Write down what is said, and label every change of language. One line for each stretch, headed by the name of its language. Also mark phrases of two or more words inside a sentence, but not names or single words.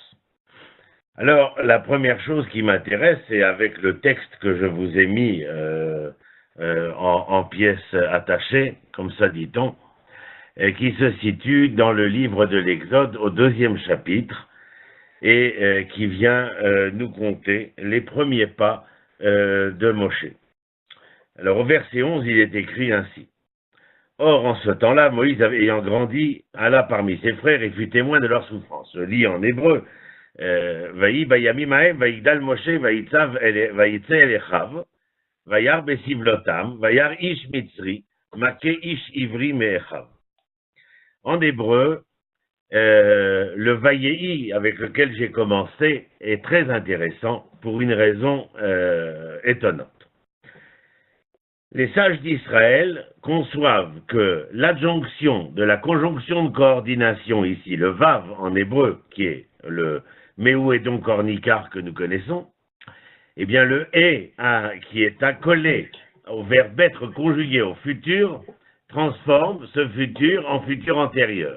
French: Alors, la première chose qui m'intéresse, c'est avec le texte que je vous ai mis en pièces attachées, comme ça dit-on, qui se situe dans le livre de l'Exode au 2e chapitre et qui vient nous conter les premiers pas de Moshe. Alors au verset 11, il est écrit ainsi. Or, en ce temps-là, Moïse, ayant grandi, alla parmi ses frères et fut témoin de leur souffrance. Je lis en hébreu.
Hebrew: ויהי בימים ההם ויגדל משה ויצא ויצא אל אחיו וירא בסבלתם וירא איש מצרי מכה איש עברי מאחיו.
French: En hébreu, le vaïei avec lequel j'ai commencé est très intéressant pour une raison étonnante. Les sages d'Israël conçoivent que l'adjonction de la conjonction de coordination ici, le vav en hébreu, qui est le méouédon cornicar que nous connaissons, eh bien le et qui est accolé au verbe être conjugué au futur, transforme ce futur en futur antérieur.